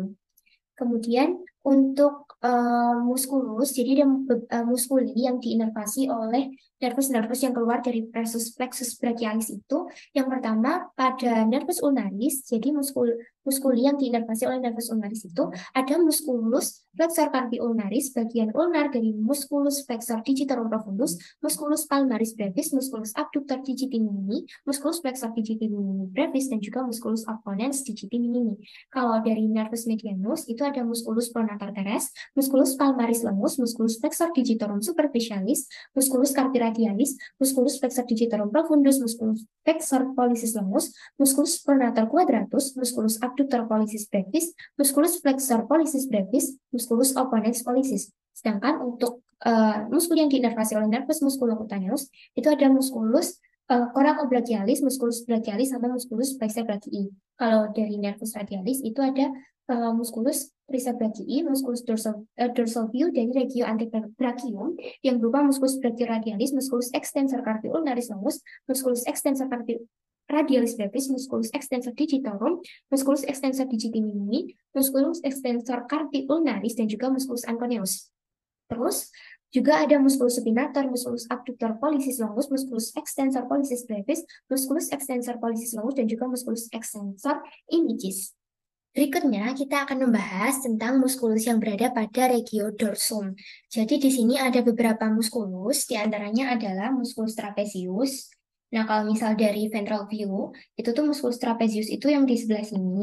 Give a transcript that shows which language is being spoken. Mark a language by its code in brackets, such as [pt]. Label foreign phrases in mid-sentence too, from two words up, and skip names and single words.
[id] Kemudian untuk muskulus, jadi ada muskuli yang diinervasi oleh nervus-nervus yang keluar dari [la] plexus brachialis [id] itu. Yang pertama pada [la] nervus ulnaris, [id] jadi muskuli yang diinervasi oleh [la] nervus ulnaris [id] itu ada [la] musculus flexor carpi ulnaris, [id] bagian ulnar dari [la] musculus flexor digitorum profundus, musculus palmaris brevis, musculus abductor digiti minimi, musculus flexor digiti minimi brevis, [id] dan juga [la] musculus opponens digiti minimi. [id] Kalau dari [la] nervus medianus [id] itu ada [la] musculus pronator teres, musculus palmaris lemus, musculus flexor digitorum superficialis, musculus carpi radialis, musculus flexor digitorum profundus, musculus flexor pollicis lemus, musculus pronator quadratus, musculus abductor pollicis brevis, musculus flexor pollicis brevis, musculus opponens pollicis. [id] Sedangkan untuk muskul yang diinervasi oleh [la] nervus musculocutaneus [id] itu ada [la] musculus coracobrachialis, musculus brachialis, [id] sama [la] musculus flexor brachii. [id] Kalau dari [la] nervus radialis [id] itu ada [la] musculus tricep brachii, musculus [en] dorsal view [la] dari regio antebrachium [id] yang berupa [la] musculus brachyradialis, musculus extensor carpi ulnaris longus, musculus extensor carpi radialis brevis, musculus extensor digitorum, musculus extensor digiti minimi, musculus extensor carpi ulnaris, [id] dan juga [la] musculus anconeus. [id] Terus juga ada [la] musculus supinator, musculus abductor pollicis longus, musculus extensor pollicis brevis, musculus extensor pollicis longus, [id] dan juga [la] musculus extensor imicis. [id] Berikutnya, kita akan membahas tentang muskulus yang berada pada regio dorsum. Jadi di sini ada beberapa muskulus, di antaranya adalah muskulus trapezius, Nah, kalau misal dari [en] ventral view, [id] itu tuh [la] musculus trapezius [id] itu yang di sebelah sini.